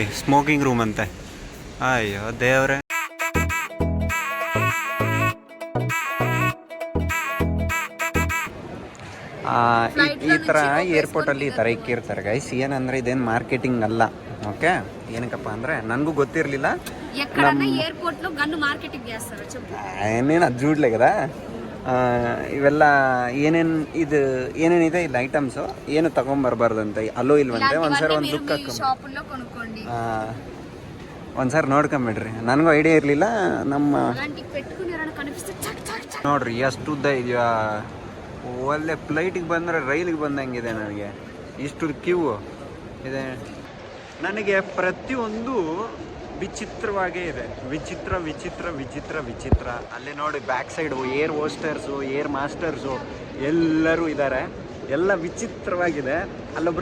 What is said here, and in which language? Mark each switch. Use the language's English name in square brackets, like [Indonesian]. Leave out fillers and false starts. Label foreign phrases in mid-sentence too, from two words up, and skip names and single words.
[English] smoking room [Kannada] ಅಂತೆ. ಅಯ್ಯೋ ದೇವ್ರೆ. ಈ ಥರ ಏರ್ಪೋರ್ಟಲ್ಲಿ ಈ ಥರ ಇಕ್ಕಿರ್ತಾರೆ ಗೈಸ್. ಏನಂದರೆ ಇದೇನು ಮಾರ್ಕೆಟಿಂಗ್ ಅಲ್ಲ. ఓకే ಏನಕ್ಕಪ್ಪ ಅಂದರೆ ನನಗೂ ಗೊತ್ತಿರಲಿಲ್ಲ. [Telugu] ఎక్కడన్నా ఎయిర్పోర్ట్ లో గన్ను మార్కెటింగ్ చేస్తారు చెప్పు. నేను అది చూడలే కదా. [Kannada] ಇವೆಲ್ಲ ಏನೇನಿದೆ ಇಲ್ಲಿ ಐಟಮ್ಸು ಏನು ತಗೊಂಬರ್ಬಾರ್ದಂತೆ ಅಲ್ಲೋ ಇಲ್ವಂತೆ ಒಂದ್ಸರಿ ಒಂದು ಲುಕ್ [Telugu] షాపుల్లో కొనుక్కోండి [Kannada] ಒಂದ್ಸರಿ ನೋಡ್ಕೊಂಬಿಡ್ರಿ ನನಗೂ ಐಡಿಯಾ ಇರಲಿಲ್ಲ ನಮ್ಮ [Telugu] అలాంటి పెట్టుకుని ఎవరైనా కనిపిస్తే చక్ చక్ చక్ [Kannada] ನೋಡ್ರಿ ಎಷ್ಟು ಉದ್ದ ಇದೆಯಾ ಒಳ್ಳೆ ಫ್ಲೈಟಿಗೆ ಬಂದರೆ ರೈಲಿಗೆ ಬಂದಂಗಿದೆ ನನಗೆ ಇಷ್ಟು ಕ್ಯೂ ಇದೆ ನನಗೆ ಪ್ರತಿಯೊಂದು ವಿಚಿತ್ರವಾಗೇ ಇದೆ ವಿಚಿತ್ರ ವಿಚಿತ್ರ ವಿಚಿತ್ರ ವಿಚಿತ್ರ ಅಲ್ಲಿ ನೋಡಿ [English] back side air hostesses air masters [Kannada] ಎಲ್ಲರೂ ಇದ್ದಾರೆ ಎಲ್ಲ ವಿಚಿತ್ರವಾಗಿದೆ ಅಲ್ಲೊಬ್ರು